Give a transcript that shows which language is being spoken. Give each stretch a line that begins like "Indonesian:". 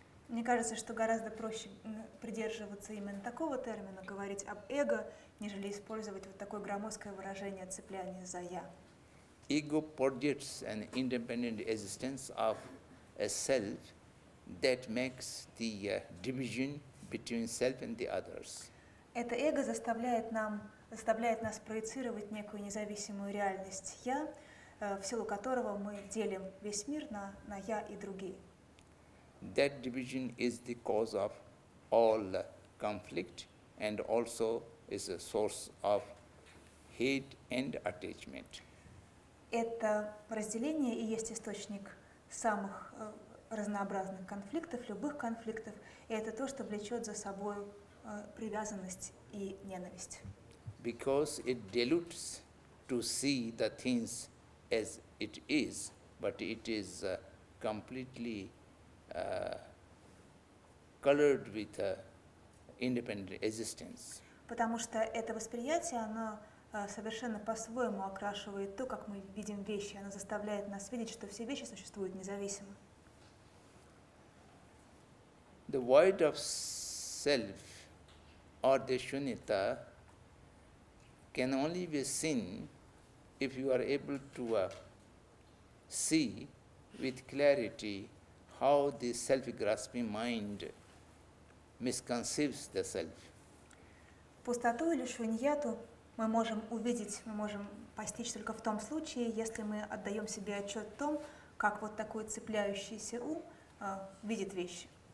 Russian: Мне кажется, что гораздо проще придерживаться именно такого термина, говорить об эго, нежели использовать вот такое громоздкое выражение цепляния за «я».
English: Ego projects an independent existence of a self that makes the division between self and the others.
Russian: Это эго заставляет нас проецировать некую независимую реальность «я», в силу которого мы делим весь мир на «я» и другие.
English: That division is the cause of all conflict and also is a source of hate and attachment.
Russian: Это разделение и есть источник самых разнообразных конфликтов, любых конфликтов, и это то, что влечет за собой привязанность и ненависть.
English: Because it dilutes to see the things as it is, but it is completely colored with independent existence.
Russian: Потому что это восприятие, оно совершенно по-своему окрашивает то, как мы видим вещи. Оно заставляет нас видеть, что все вещи существуют независимо.
English: The void of self or the shunyata can only be seen if you are able to see with clarity how the self-grasping mind misconceives the self.
Russian: Пустоту или шуньяту мы можем увидеть, мы можем постичь только в том случае, если мы отдаем себе отчет в том, как вот такой цепляющийся ум видит вещи.